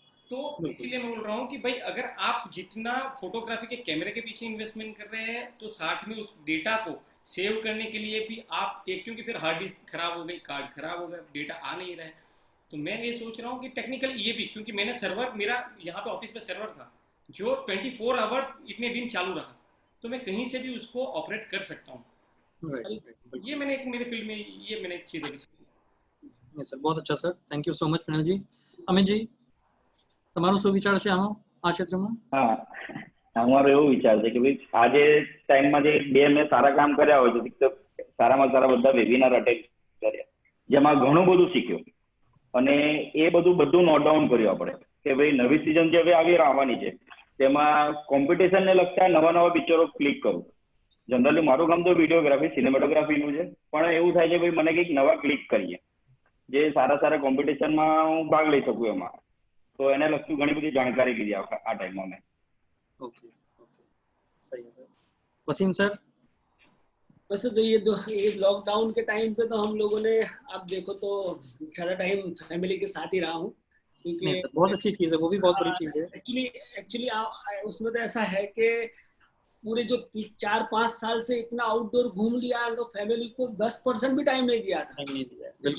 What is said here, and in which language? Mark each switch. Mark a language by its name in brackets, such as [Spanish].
[Hindi] तो इसीलिए मैं बोल रहा हूँ कि भाई अगर आप जितना फोटोग्राफी के कैमरे के पीछे इन्वेस्टमेंट कर रहे हैं तो साथ में उस डेटा को सेव करने के लिए भी आप एक, क्योंकि फिर हार्ड डिस्क खराब हो गई, कार्ड खराब हो गया, डेटा आ नहीं रहा है, तो मैं ये सोच रहा हूँ कि टेक्निकली ये भी, क्योंकि मैंने सर्वर, मेरा यहाँ पे ऑफिस में सर्वर था जो 24 आवर्स इतने दिन चालू रहा, तो मैं कहीं से भी उसको ऑपरेट कर सकता हूँ। ये मैंने एक मेरे फील्ड में ये मैंने एक चीज़ देखी। सर बहुत अच्छा sir, thank you so much penal जी। [Gujarati] अमित जी તમારો શું વિચાર છે આમાં આ ક્ષેત્રમાં? હા, અમારો એવો વિચાર છે કે ભાઈ આજે ટાઈમમાં જે બે મેં સારા કામ કર્યા હોય છે, સારામાં સારા બધા વેબિનાર અટેન્ડ કર્યા જેમાં ઘણું બધું શીખ્યો અને એ બધું નોટ ડાઉન કર્યું આપણે કે ભાઈ નવી સિઝન જે હવે આવી આવવાની છે તેમાં કોમ્પિટિશનને લગતા નવા નવા પિક્ચરો ક્લિક કરું. જનરલી મારું કામ તો વિડીયોગ્રાફી, સિનેમેટોગ્રાફીનું છે, પણ એવું થાય છે ભાઈ મને કંઈક નવા ક્લિક કરીએ જે સારા સારા કોમ્પિટિશનમાં હું ભાગ લઈ શકું એમાં. तो એને લગતું ઘણી બધી જાણકારી લીધી આ ટાઈમમાં મેં. [Hindi] ओके ओके, सही है सर। वसीम सर? वैसे तो ये लॉकडाउन के टाइम पे तो हम लोगों ने, आप देखो तो ज़्यादा टाइम फैमिली के साथ ही रहा हूँ, क्योंकि बहुत अच्छी चीज़ है, वो भी बहुत बड़ी चीज़ है। एक्चुअली उसमें तो ऐसा है कि पूरे जो 4-5 साल से इतना आउटडोर घूम लिया तो फैमिली को 10% भी टाइम नहीं दिया था।